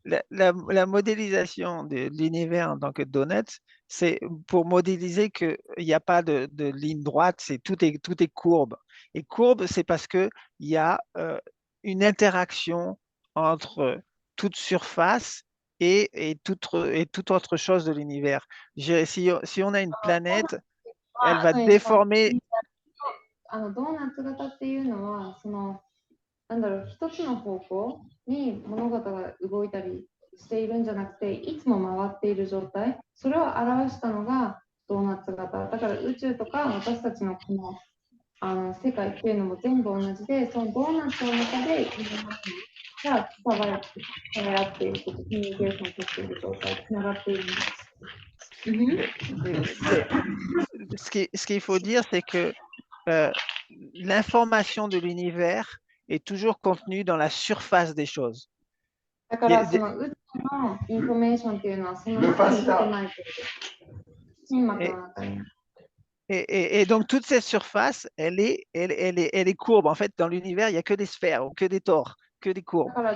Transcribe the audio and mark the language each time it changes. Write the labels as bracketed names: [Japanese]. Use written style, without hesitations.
[French] La modélisation de l'univers en tant que donut, c'est pour modéliser qu'il n'y a pas de ligne droite, tout est courbe. Et courbe, c'est parce qu'il y a une interaction entre toute surface et toute autre chose de l'univers. Si on a une planète, elle va déformer. [Japanese] ドーナツ型っていうのは一つの方向に物事が動いたりしているんじゃなくて、いつも回っている状態、それを表したのがドーナツ型。だから宇宙とか私たちのこの世界っていうのも全部同じで、そのドーナツの中でが伝わっていること、コミュニケーションを取っている状態、つながっているんです。 [French] Ce qu'il faut dire, c'est que l'information de l'univers est toujours contenue dans la surface des choses. [Japanese] だからその宇宙のインフォメーションっていうのはその中に含まれている。筋膜の中に。 [French] Et donc, toute cette surface, elle est courbe. En fait, dans l'univers, il n'y a que des sphères, ou que des tores, que des courbes.